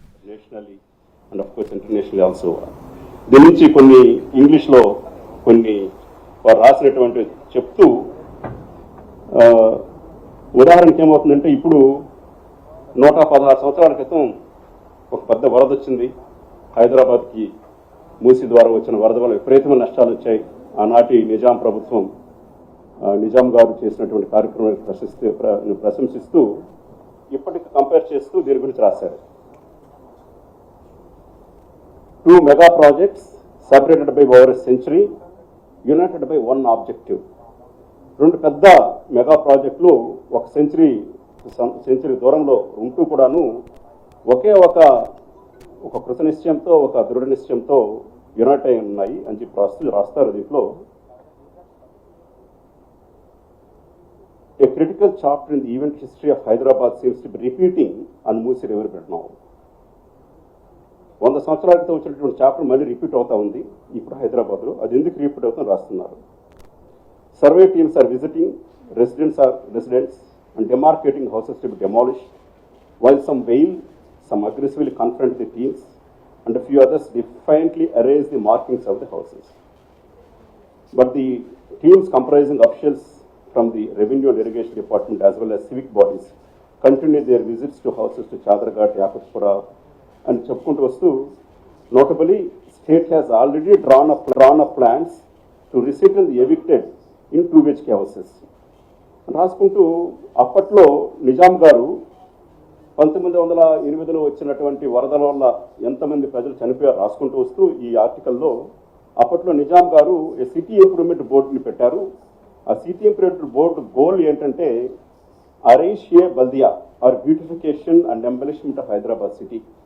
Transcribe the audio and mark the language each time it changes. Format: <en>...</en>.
<en>nationally and of course internationally also</en> <te>దీని నుంచి కొన్ని ఇంగ్లీష్లో కొన్ని వారు రాసినటువంటి చెప్తూ ఉదాహరణకి ఏమవుతుందంటే ఇప్పుడు 116 సంవత్సరాల క్రితం ఒక పెద్ద వరద వచ్చింది. హైదరాబాద్కి మూసీ ద్వారా వచ్చిన వరద వల్ల విపరీతమైన నష్టాలు వచ్చాయి. ఆనాటి నిజాం ప్రభుత్వం నిజాం గారు చేసినటువంటి కార్యక్రమాన్ని ప్రశంసిస్తూ ఇప్పటికి కంపేర్ చేస్తూ దీని గురించి రాశారు.</te> <en>2 mega projects separated by over a century, united by one objective.</en> <te>2 పెద్ద మెగా ప్రాజెక్టులు ఒక సెంచరీ దూరంలో ఉంటూ కూడాను ఒకే ఒక కృత నిశ్చయంతో ఒక దృఢ నిశ్చయంతో యునైట్ అయి ఉన్నాయి అని చెప్పి రాస్తారు.</te> <en>దీంట్లో a critical chapter in the event history of Hyderabad seems to be repeating on Moosi River bed now.</en> <te>100 సంవత్సరాల క్రితం వచ్చినటువంటి చాప్టర్ మళ్ళీ రిపీట్ అవుతా ఉంది ఇప్పుడు హైదరాబాద్లో. అది ఎందుకు రిపీట్ అవుతుందో రాస్తున్నారు.</te> <en>Survey teams are visiting, residents and demarcating houses to be demolished, while some wail, some aggressively confront the teams, and a few others defiantly erase the markings of the houses. But the teams comprising officials from the Revenue and Irrigation Department as well as civic bodies continue their visits to houses to Chadraghat, Yakutpura and</en> <te>చెప్పుకుంటూ వస్తూ</te> <en>notably state has already drawn up plans to resettle the evicted in 2 BHK houses.</en> <te>రాసుకుంటూ అప్పట్లో నిజాం గారు 1908లో వచ్చినటువంటి వరదల వల్ల ఎంతమంది ప్రజలు చనిపోయారు రాసుకుంటూ వస్తూ ఈ ఆర్టికల్లో అప్పట్లో నిజాం గారు సిటీ ఇంప్రూవ్మెంట్ బోర్డుని పెట్టారు.</te> <en>ఆ city improvement board goal ఏంటంటే అరైషియే బల్దియా or beautification and embellishment of Hyderabad city.</en>